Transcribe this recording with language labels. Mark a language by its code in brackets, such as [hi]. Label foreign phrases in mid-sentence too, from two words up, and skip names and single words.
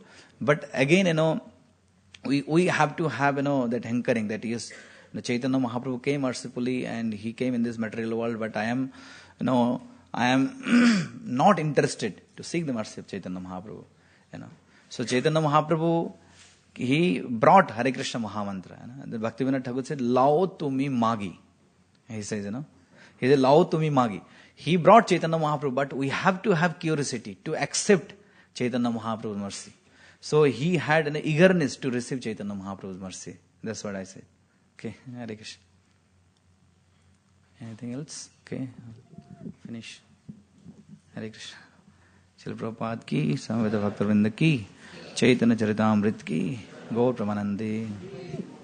[en] But again, we have to have that hankering that yes, the Chaitanya Mahaprabhu came mercifully and he came in this material world, but I am not interested to seek the mercy of Chaitanya Mahaprabhu. So Chaitanya Mahaprabhu, he brought Hare Krishna Mahamantra. The Bhaktivinoda Thakur said, [bn] Lao tumi magi. [en] He says, he said, [bn] Lao tumi magi. [en] He brought Chaitanya Mahaprabhu, but we have to have curiosity to accept Chaitanya Mahaprabhu's mercy. So he had an eagerness to receive Chaitanya Mahaprabhu's mercy. That's what I said. Okay, Hare Krishna. Anything else? Okay, finish. Hare Krishna. Srila Prabhupada ki, Samaveda Bhakta Vrinda ki, Chaitanya Charitamrita ki, Gaur Pramanande.